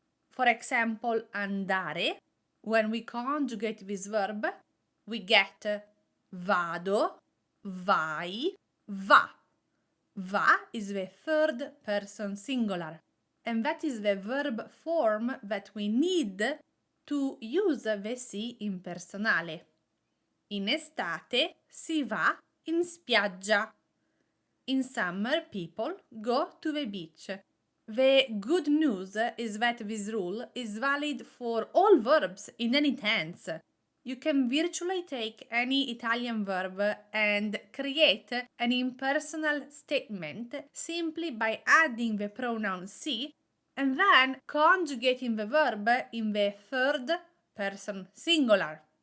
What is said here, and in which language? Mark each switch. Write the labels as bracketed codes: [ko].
[en] For example, andare, when we conjugate this verb, we get vado, vai, va. Va is the third person singular, and that is the verb form that we need to use the si impersonale. [it] In estate si va in spiaggia. [en] In summer people go to the beach. The good news is that this rule is valid for all verbs in any tense. You can virtually take any Italian verb and create an impersonal statement simply by adding the pronoun si and then conjugating the verb in the third person singular.